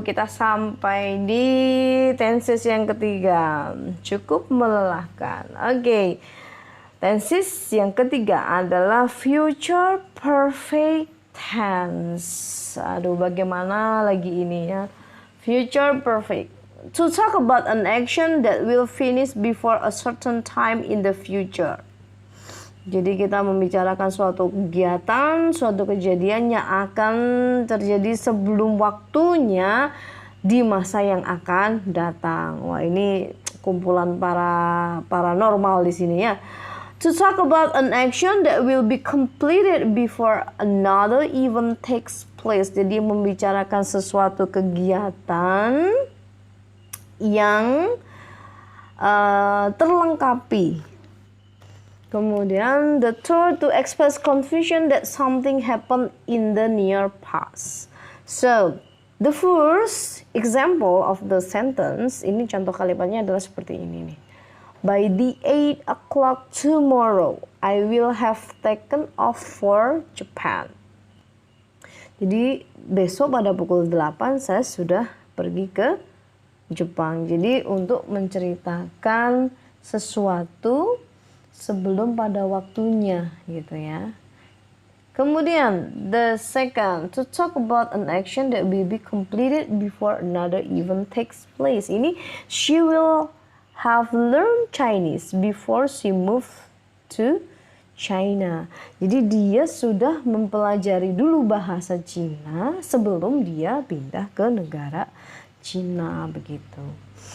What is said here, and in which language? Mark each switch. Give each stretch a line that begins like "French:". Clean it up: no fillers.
Indonesian: Kita sampai di tenses yang ketiga. Cukup melelahkan. Okay, tenses yang ketiga adalah future perfect tense. Aduh, bagaimana lagi ini ya?
English: Future perfect. To talk about an action that will finish before a certain time in the future.
Indonesian: Jadi kita membicarakan suatu kegiatan, suatu kejadian yang akan terjadi sebelum waktunya di masa yang akan datang. Wah, ini kumpulan para paranormal di sini ya.
English: To talk about an action that will be completed before another event takes place.
Indonesian: Jadi membicarakan sesuatu kegiatan yang terlengkapi. Kemudian
English: the third, to express confusion that something happened in the near past. So the first example of the sentence,
Indonesian: ini contoh kalimatnya adalah seperti ini nih.
English: By the 8 o'clock tomorrow, I will have taken off for Japan.
Indonesian: Jadi besok pada pukul 8 saya sudah pergi ke Jepang. Jadi untuk menceritakan sesuatu sebelum pada waktunya gitu ya. Kemudian
English: the second, to talk about an action that will be completed before another event takes place. Ini she will have learned Chinese before she moved to China.
Indonesian: Jadi dia sudah mempelajari dulu bahasa Cina sebelum dia pindah ke negara Cina begitu.